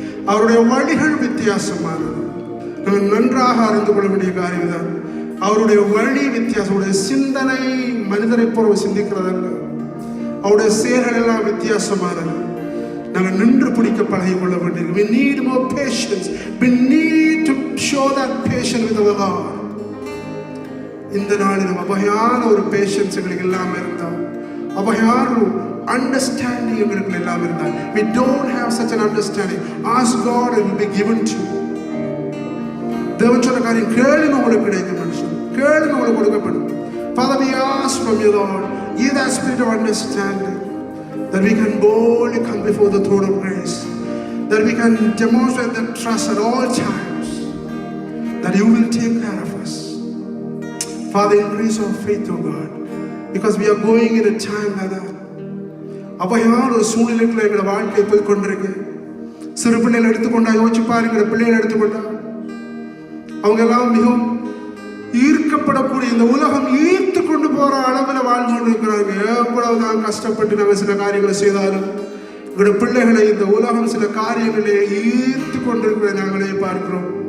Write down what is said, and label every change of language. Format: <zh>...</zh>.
<ta>அவருடைய வழிகள் வித்தியாசமானது. நம்ம நன்றாக அறிந்து கொள்ள வேண்டிய காரியம் தான். அவருடைய வழி வித்தியாசம். அவருடைய சிந்தனை மனிதரை போல சிந்திக்கிறதல்ல. அவருடைய செயல்கள் எல்லாம் வித்தியாசமானது. நாங்கள் நின்று பிடிக்க பழகி கொள்ள வேண்டியது.</ta> <en>We need more patience. We need to show that patience with our Lord.</en> <ta>இந்த நாளில் வகையான ஒரு பேஷன்ஸ் எங்களுக்கு இல்லாமல் இருந்தால், வகையான ஒரு அண்டர்ஸ்டாண்டிங் எங்களுக்கு இல்லாமல் இருந்தால்,</ta> <en>we don't have such an understanding. Ask God and it will be given to you.</en> <ta>தேவன் சொன்ன காரியம் கேளுங்க உங்களுக்கு கிடைக்கும். மனுஷன் கேளுங்க உங்களுக்கு கொடுக்கப்படும்.</ta> <en>Father, we ask from you, Lord, give that spirit of understanding, that we can boldly come before the throne of grace, that we can demonstrate that trust at all times, that you will take care of us. Father, increase our faith, oh God, because we are going in a time like that.</en> <ta>அவையான ஒரு சூழ்நிலைக்குள்ள எங்களோட வாழ்க்கை போய் கொண்டிருக்கு. சிறு பிள்ளைகள் எடுத்துக்கொண்டா யோசிச்சு பாருங்க. பிள்ளைகள் எடுத்துக்கொண்டா அவங்க எல்லாம் மிகவும் ஈர்க்கப்படக்கூடிய, இந்த உலகம் ஈர்த்து கொண்டு போற அளவில் வாழ்ந்து கொண்டு இருக்கிறாங்க. எவ்வளவுதான் கஷ்டப்பட்டு நாங்கள் சில காரியங்களை செய்தாலும் எங்களுடைய பிள்ளைகளை இந்த உலகம் சில காரியங்களே ஈர்த்து கொண்டிருக்கிற நாங்களே பார்க்கிறோம்.</ta>